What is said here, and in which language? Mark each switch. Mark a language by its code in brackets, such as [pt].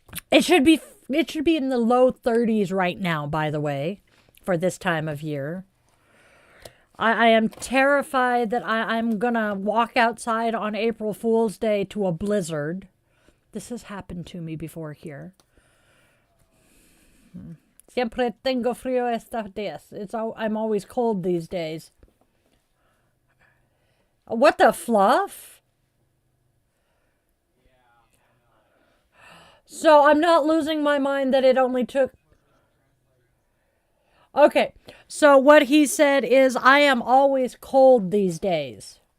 [en] It should be in the low 30s right now, by the way, for this time of year. I am terrified that I'm going to walk outside on April Fool's Day to a blizzard. This has happened to me before here. [es] Siempre tengo frío estos días. [en] I'm always cold these days. What the fluff? So I'm not losing my mind that it only took... Okay, so what he said is, I am always cold these days.